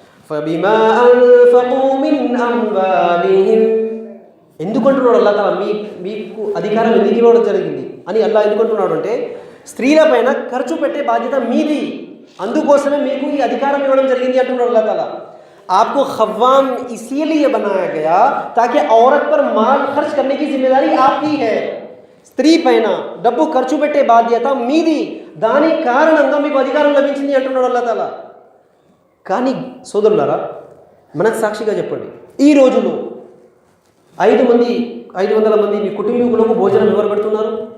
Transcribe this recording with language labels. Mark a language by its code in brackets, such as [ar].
[ar] ఫబిమా అన్ఫకు మిన్ అమ్వాలిహిం. [te] ఎందుకు అంటున్నాడు అల్లాహ్ తాలా మీకు అధికారం ఎందుకు ఇవ్వడం జరిగింది అని అల్లాహ్ ఎందుకు అంటున్నాడు అంటే, స్త్రీల పైన ఖర్చు పెట్టే బాధ్యత మీది, అందుకోసమే మీకు ఈ అధికారం ఇవ్వడం జరిగింది అంటున్నాడు అల్లాహ్ తాలా. [hi] आपको खव्वाम इसीलिए बनाया गया ताकि औरत पर माल खर्च करने की जिम्मेदारी आपकी है. [te] స్త్రీ పైన డబ్బు ఖర్చు పెట్టే బాధ్యత మీది, దాని కారణంగా మీకు అధికారం లభించింది అంటున్నాడు అల్లాహ్ తాలా. కానీ సోదరులారా, మనకు సాక్షిగా చెప్పండి, ఈ రోజులో 500 మంది మీ కుటుంబీకులకు భోజనం ఎవరు పెడుతున్నారు?